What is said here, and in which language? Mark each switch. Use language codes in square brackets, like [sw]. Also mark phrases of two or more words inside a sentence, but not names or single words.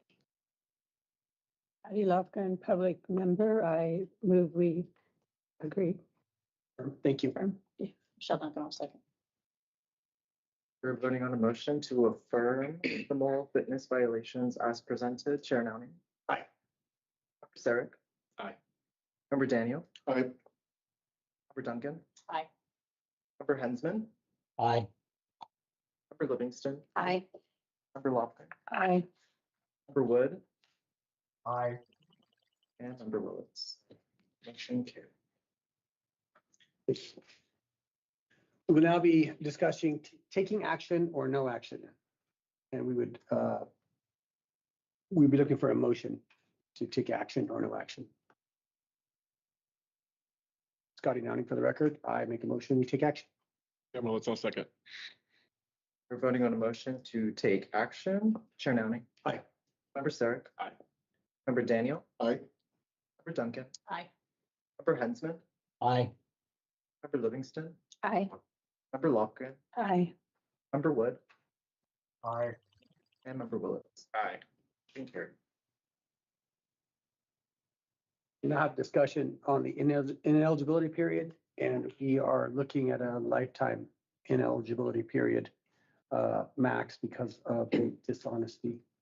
[en] Patty Lofgren, public member. I move we agree. Thank you. Michelle Duncan, I'll second. We're voting on a motion to affirm the moral fitness violations as presented. Chair Nownie. Aye. Member Sarek. Aye. Member Daniel. Aye. Member Duncan. Aye. Member Hensman. Aye. Member Livingston. Aye. Member Lofgren. Aye. Member Wood. Aye. And Member Willetts. Motion carried. We will now be discussing taking action or no action. And we'd be looking for a motion to take action or no action. Scotty Downing for the record. I make a motion, we take action. Cameron Litz, I'll second. We're voting on a motion to take action. Chair Nowling. Aye. Member Sarek. Aye. Member Daniel. Aye. Member Duncan. Aye. Member Hensman. Aye. Member Livingston. Aye. Member Lofgren. Aye. Member Wood. Aye. And Member Willetts. Aye. Thank you. We now have discussion on the ineligibility period, and we are looking at a lifetime ineligibility period max because of the dishonesty.